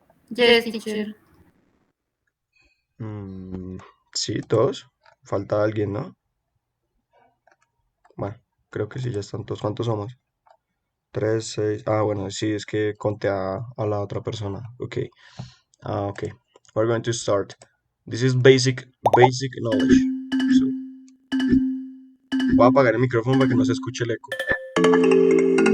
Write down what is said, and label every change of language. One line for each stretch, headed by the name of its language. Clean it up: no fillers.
English: Yes, teacher.
Spanish: Mm, sí, todos. Falta alguien, ¿no? Bueno, creo que sí, ya están todos. ¿Cuántos somos? Tres, seis. Ah, bueno, sí, es que conté a la otra persona.
English: Ok. Ok. We're going to start. This is basic knowledge.
Spanish: So, voy a apagar el micrófono para que no se escuche el eco.